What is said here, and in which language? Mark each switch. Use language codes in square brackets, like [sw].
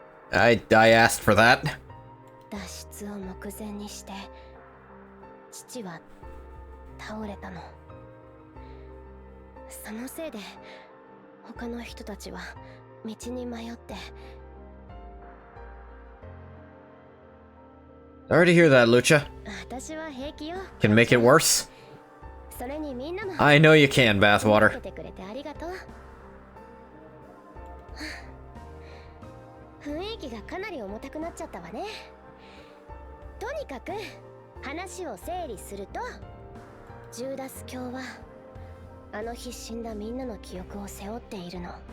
[en] I asked for that. [ja] 脱出を目前にして父は倒れたの。そのせいで他の人たちは道に迷って。 [en] Sorry to hear that, Lucha. [ja] 私は平気よ。 [en] Can make it worse? [ja] それにみんなも [en] I know you can, Bathwater. [ja] 助けてくれてありがとう。雰囲気がかなり重たくなっちゃったわね。とにかく話を整理すると、ジューダス教はあの日死んだみんなの記憶を背負っているの。